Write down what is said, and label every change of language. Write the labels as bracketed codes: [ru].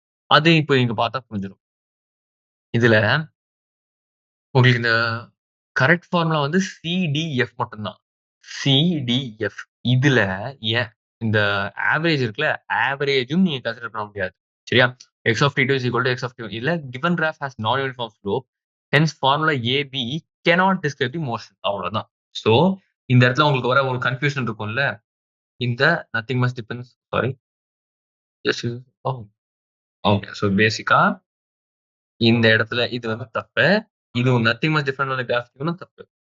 [ta] அது இப்ப நீங்க பார்த்தா புரிஞ்சிரும். இதுல உங்களுக்கு இந்த கரெக்ட் ஃபார்முலா வந்து சிடிஎஃப் மட்டும் தான். சிடிஎஃப். இதுல ஏன் இந்த ஆவரேஜ் இருக்குல்ல, ஆவரேஜும் நீங்க கன்சிடர் பண்ண முடியாது. [en] சரியா? x of t2 is equal to x of t1. இதுல given graph has non-uniform slope. Hence formula AB cannot describe the motion. [ta] அவ்வளவுதான். சோ இந்த இடத்துல உங்களுக்கு வர ஒரு கன்ஃப்யூஷன் இருக்கும்ல. இந்த nothing much depends sorry. Just ஓ ஓகே. சோ பேசிக்கா இந்த இடத்துல இது வந்து தப்பு. இது நத்திங் மச் டிஃபரெண்ட் ஆன கிராஃப் தப்பு.